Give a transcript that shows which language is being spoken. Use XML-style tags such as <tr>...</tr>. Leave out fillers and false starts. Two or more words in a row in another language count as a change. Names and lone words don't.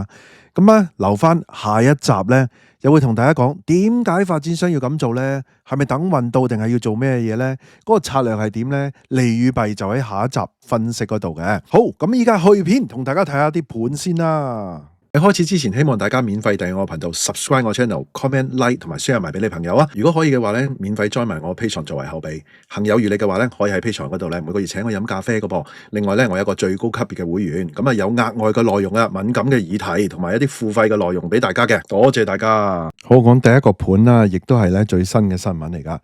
<yue>咁啊，留翻下一集咧，又會同大家講點解發展商要咁做呢？係咪等運到定係要做咩嘢呢？嗰個策略係點呢？利與弊就喺下一集分析嗰度嘅。好，咁依家去片同大家睇下啲盤先啦。喺開始之前，希望大家免費訂閱我頻道 ，subscribe 我 channel，</yue> <en>comment like</en> <yue>同埋 share 埋俾你朋友啊！如果可以嘅話咧，免費 join 埋我 Patreon 作為後備。行有餘力嘅話咧，可以喺 Patreon 嗰度咧每個月請我飲咖啡嘅噃。另外咧，我有個最高級別嘅會員，咁啊有額外嘅內容啊，敏感嘅議題同埋一啲付費嘅內容俾大家嘅。多謝大家。好，講第一個盤啦，亦都係咧最新嘅新聞嚟噶。</yue>